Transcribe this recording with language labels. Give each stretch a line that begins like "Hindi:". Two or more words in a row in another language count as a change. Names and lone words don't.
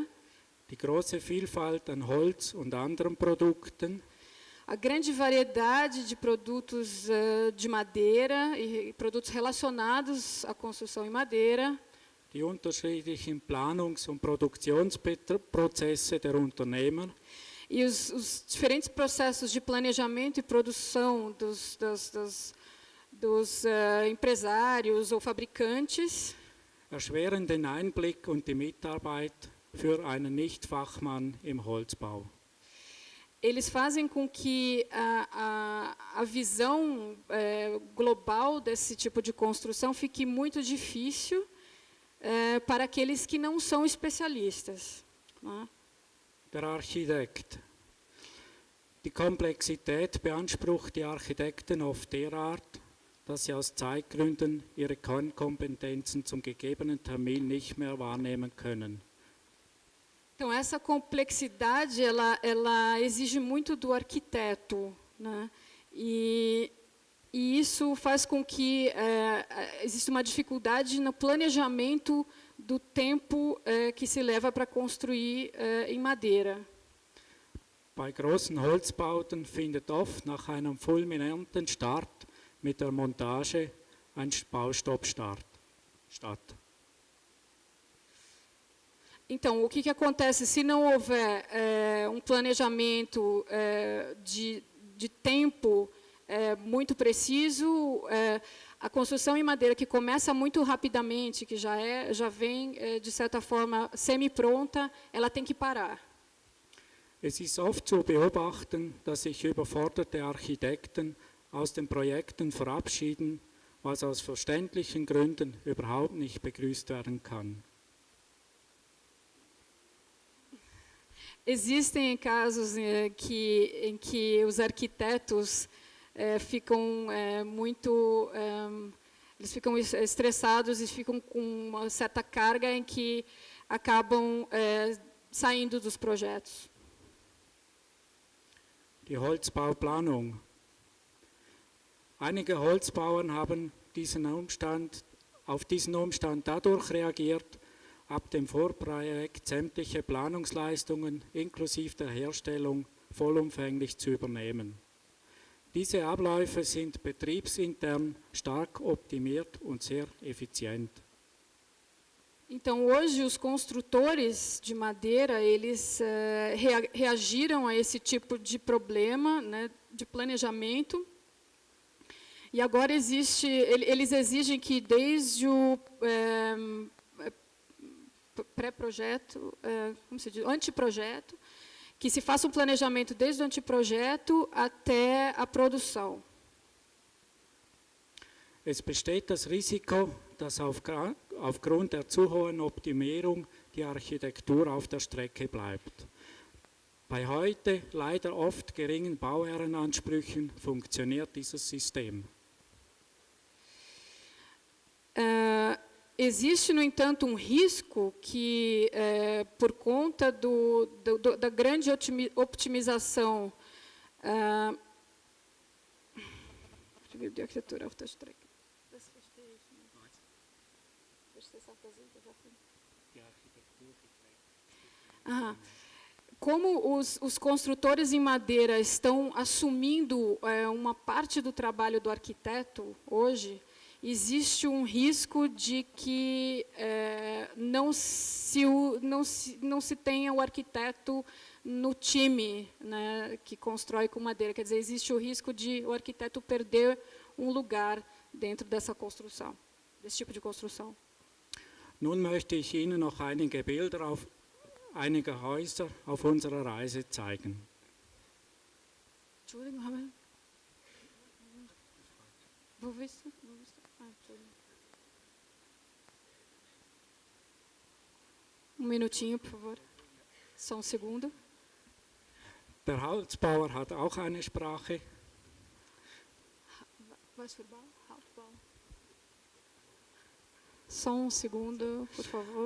German: die große Vielfalt an Holz und anderen Produkten,
Portuguese: a grande variedade de produtos de madeira e produtos relacionados à construção em madeira,
German: die unterschiedlichen Planungs- und Produktionsprozesse der Unternehmer,
Portuguese: e os diferentes processos de planejamento e produção dos empresários ou fabricantes,
German: erschweren den Einblick und die Mitarbeit für einen Nicht-Fachmann im Holzbau.
Portuguese: Eles fazem com que a visão global desse tipo de construção fique muito difícil para aqueles que não são especialistas. Né?
German: Der Architekt. Die Komplexität beansprucht die Architekten oft derart, dass sie aus Zeitgründen ihre Kernkompetenzen zum gegebenen Termin nicht mehr wahrnehmen können.
Portuguese: Então, essa complexidade ela exige muito do arquiteto, né? E isso faz com que exista uma dificuldade no planejamento do tempo que se leva para construir em madeira.
German: Bei großen Holzbauten findet oft nach einem fulminanten Start mit der Montage ein Baustopp statt.
Portuguese: Então, o que acontece se não houver um planejamento de tempo muito preciso, a construção em madeira que começa muito rapidamente, que já vem, de certa forma, semi-pronta, ela tem que parar.
German: Es ist oft zu beobachten, dass sich überforderte Architekten aus den Projekten verabschieden, was aus verständlichen Gründen überhaupt nicht begrüßt werden kann.
Portuguese: Existem casos em que os arquitetos ficam eles ficam estressados e ficam com uma certa carga em que acabam saindo dos projetos.
German: Die Holzbauplanung. Einige Holzbauern haben auf diesen Umstand dadurch reagiert, ab dem Vorprojekt sämtliche Planungsleistungen inklusive der Herstellung vollumfänglich zu übernehmen. Diese Abläufe sind betriebsintern stark optimiert und sehr effizient.
Portuguese: Então, hoje, os construtores de madeira, eles reagiram a esse tipo de problema, né, de planejamento. E agora eles exigem que desde o pré-projeto, como se diz, anteprojeto, que se faça um planejamento desde o anteprojeto até a produção.
German: Es besteht das Risiko, dass aufgrund der zu hohen Optimierung die Architektur auf der Strecke bleibt. Bei heute leider oft geringen Bauherrenansprüchen funktioniert dieses System.
Portuguese: Existe, no entanto, um risco que, por conta da grande optimização de arquitetura
German: auf der Strecke. Das verstehe ich nicht. Verstehst du auch das?
Portuguese: Como os construtores em madeira estão assumindo uma parte do trabalho do arquiteto hoje, existe um risco de que não se tenha o arquiteto no time, né, que constrói com madeira. Quer dizer, existe o risco de o arquiteto perder um lugar dentro dessa construção, desse tipo de construção.
German: Nun möchte ich Ihnen noch einige Bilder einiger Häuser auf unserer Reise zeigen. Entschuldigung, haben wir... Wo bist du?
Portuguese: Um minutinho, por favor. Só um segundo.
German: Der Holzbauer hat auch eine Sprache. Was für Bau? Hauptbau.
Portuguese: Só um segundo, por favor.